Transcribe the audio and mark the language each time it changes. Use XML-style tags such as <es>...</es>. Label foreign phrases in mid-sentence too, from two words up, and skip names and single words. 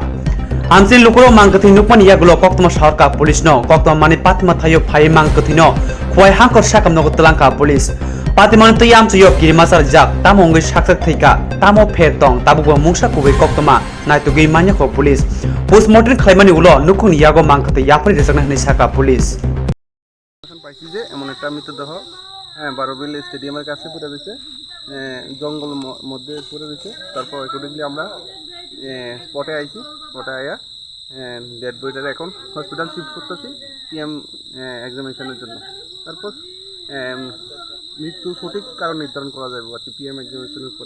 <trp>Amjin Lukuro Mankati Nupan Yagulo Koktoma Sharka Police no, Koktoma Manipat Matayo Pai Mankatino, Kwai Hanko Shakam Nogotalanka Police. Patiman Tayam to Yoki Masar Jak, Tamongi Shaka Tika, Tamo Pertong, Tabu Musa Kubi Koktoma, Naitugi Manyako Police. Postmortem Klemani Ulo, Nukun Yago Mankati Yapri Nisaka Police.</trp> <bn>হ্যাঁ বারোবিল স্টেডিয়ামের কাছে পড়ে রয়েছে জঙ্গল মধ্যে পড়ে রয়েছে তারপর অ্যাকর্ডিংলি আমরা স্পটে আইছি স্পটে আয়া</bn> <en>dead body-ta</en> <bn>এখন</bn> <en>hospital shift</en> <bn>করতেছি</bn> <en>PM examination-er</en> <bn>জন্য তারপর মৃত্যুর সঠিক কারণ নির্ধারণ করা যাবে আর কি</bn> <en>PM examination-er</en> <bn>পরে</bn>